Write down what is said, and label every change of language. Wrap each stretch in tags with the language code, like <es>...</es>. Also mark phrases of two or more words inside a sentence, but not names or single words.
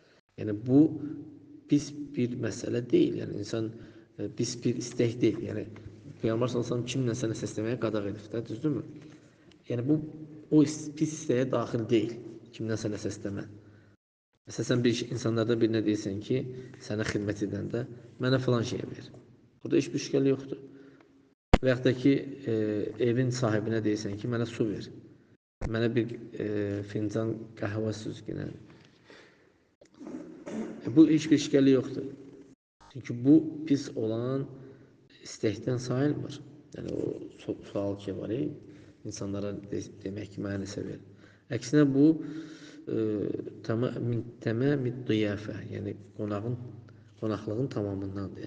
<az>Yəni bu pis bir məsələ deyil. Yəni insan pis bir istək deyil. Yəni Peyğəmbər</az> <ar>صلى الله عليه وسلم</ar> <az>kimləsə nəsə istəməyə qadağan edib də, düzdürmü? Yəni bu o pis istəyə daxil deyil. Kimdənsə nəsə istəmə.</az> <tr>Mesela sen bir insanlardan birine</tr> <az>deyirsən ki, sənə xidmət edəndə mənə falan şey ver.</az> <tr>Burada hiçbir işgal yoktur.</tr> <az>Və yaxud da ki, evin sahibinə deyirsən ki, mənə su ver. Mənə bir fincan qəhvə süzgünə.</az> <tr>Bu hiçbir işgali yoktur.</tr> <az>Çünkü bu pis olan istəkdən sayılmır. Yəni o sual ki var, insanlara demək ki, mənə nəsə ver. Əksinə bu təməmi diyafə, yəni qonaqlığın tamamındandır.</az>